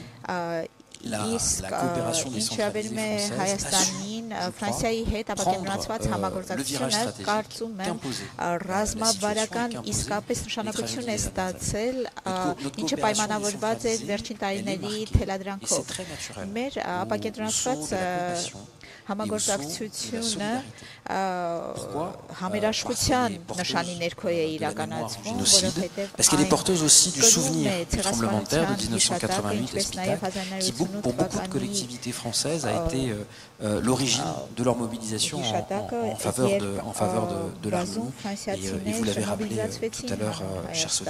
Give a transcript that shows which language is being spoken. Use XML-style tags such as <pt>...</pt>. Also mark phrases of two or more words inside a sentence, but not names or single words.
<hy>իսկ ինչավերում է Հայաստանին Ֆրանսիայի հետ ապակենտրոնացված համագործակցությունը կարծում եմ ռազմավարական իսկապես նշանակություն է ստացել, ինչը պայմանավորված է վերջին տարիների թելադրանքով։ Մեր ապակենտրոնացված համագործակցությունը համերաշխության նշանի ներքո է իրականացվում, որովհետև</hy> <fr>parce qu'elle est porteuse aussi du souvenir du tremblement de terre de 1988 qui pour beaucoup de collectivités françaises a été l'origine de leur mobilisation en faveur de l'armée et vous l'avez rappelé tout à l'heure cher Sonia.</fr>